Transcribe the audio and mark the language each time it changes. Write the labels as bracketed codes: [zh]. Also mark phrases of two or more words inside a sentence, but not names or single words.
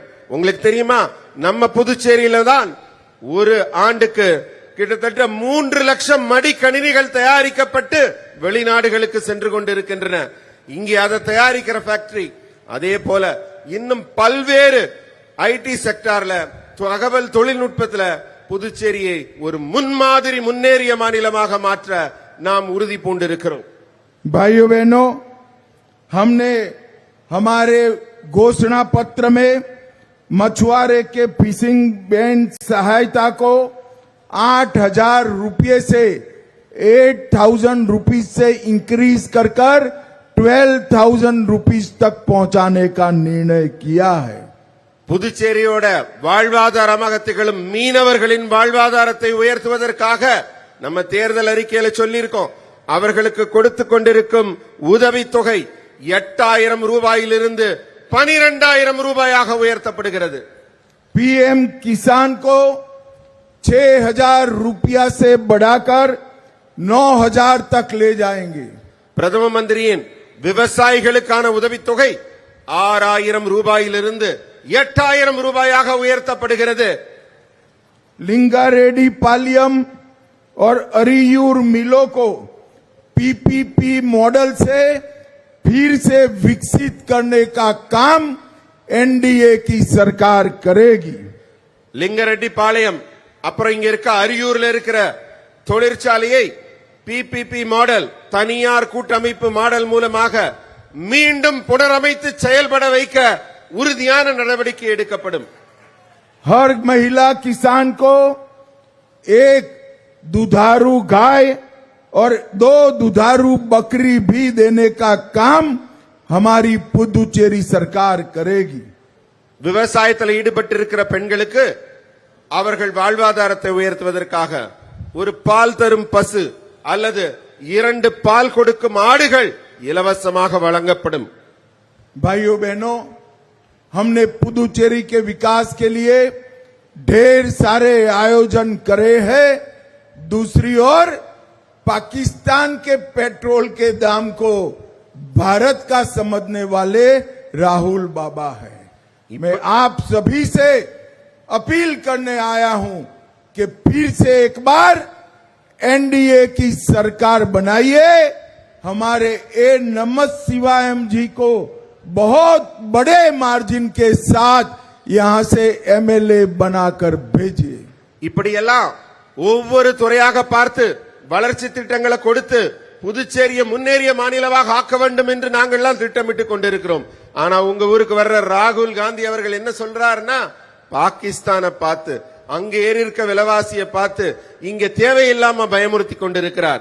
[ta] உங்களுக்கு தெரியுமா, நம்ம புதுச்சேரியில தான் ஒரு ஆண்டுக்கு கிட்டத்தட்ட 3 லட்சம் மடிக்கணினிகள் தயாரிக்கப்பட்டு வெளிநாடுகளுக்கு சென்று கொண்டிருக்கின்றன. இங்கே அதை தயாரிக்கிற ஃபேக்டரி. அதே போல இன்னும் பல்வேறு [en] IT sectorல [ta] தகவல் தொழில்நுட்பத்துல புதுச்சேரியை ஒரு முன்மாதிரி முன்னேறிய மாநிலமாக மாற்ற நாம் உறுதி பூண்டிருக்கிறோம். [hi] भाइयों बहनों, हमने हमारे घोषणा पत्र में मछुआरे के [en] fishing band [hi] सहायता को 8,000 रुपये से 8,000 रुपीज से इंक्रीज कर 12,000 रुपीज तक पहुंचाने का निर्णय किया है। [ta] புதுச்சேரியோட வாழ்வாதாரமாக திகழும் மீனவர்களின் வாழ்வாதாரத்தை உயர்த்துவதற்காக நம்ம தேர்தல் அறிக்கையில சொல்லியிருக்கோம். அவர்களுக்கு கொடுத்து கொண்டிருக்கும் உதவித்தொகை 8,000 ரூபாயிலிருந்து 12,000 ரூபாயாக உயர்த்தப்படுகிறது. [hi] पीएम किसान को 6,000 रुपया से बढ़ाकर 9,000 तक ले जाएंगे. [ta] பிரதம மந்திரியின் விவசாயிகளுக்கான உதவித்தொகை 6,000 ரூபாயிலிருந்து 8,000 ரூபாயாக உயர்த்தப்படுகிறது. [hi] लिंगारेड्डी पालियम और अरियूर मिलों को [en] PPP model [hi] से फिर से विकसित करने का काम एनडीए की सरकार करेगी. [ta] லிங்கரெட்டி பாளையம் அப்புறம் இங்க இருக்க அரியூர்ல இருக்கிற தொழிற்சாலையை [en] PPP model [ta] தனியார் கூட்டமைப்பு மாடல் மூலமாக மீண்டும் புனரமைத்து செயல்பட வைக்க உறுதியான நடவடிக்கை எடுக்கப்படும். [hi] हर महिला किसान को एक दुधारू गाय और 2 दुधारू बकरी भी देने का काम हमारी पुदुचेरी सरकार करेगी. [ta] விவசாயத்தில் ஈடுபட்டிருக்கிற பெண்களுக்கு அவர்கள் வாழ்வாதாரத்தை உயர்த்துவதற்காக ஒரு பால் தரும் பசு அல்லது 2 பால் கொடுக்கும் ஆடுகள் இலவசமாக வழங்கப்படும். [hi] भाइयों बहनों, हमने पुदुचेरी के विकास के लिए ढेर सारे आयोजन करे हैं. दूसरी ओर पाकिस्तान के पेट्रोल के दाम को भारत का समझने वाले राहुल बाबा है. मैं आप सभी से अपील करने आया हूं कि फिर से एक बार एनडीए की सरकार बनाइए. हमारे ए नमः शिवायम जी को बहुत बड़े मार्जिन के साथ यहां से एमएलए बनाकर भेजिए. [ta] இப்படியெல்லாம் ஒவ்வொரு துறையாக பார்த்து வளர்ச்சி திட்டங்களை கொடுத்து புதுச்சேரியை முன்னேறிய மாநிலமாக ஆக்க வேண்டும் என்று நாங்கள் எல்லாம் திட்டமிட்டுக் கொண்டிருக்கிறோம். ஆனா உங்க ஊருக்கு வர்ற ராகுல் காந்தி அவர்கள் என்ன சொல்றாருன்னா, பாகிஸ்தானை பார்த்து அங்க ஏறி இருக்க விலைவாசியை பார்த்து இங்க தேவையில்லாம பயமுறுத்தி கொண்டிருக்கிறார்.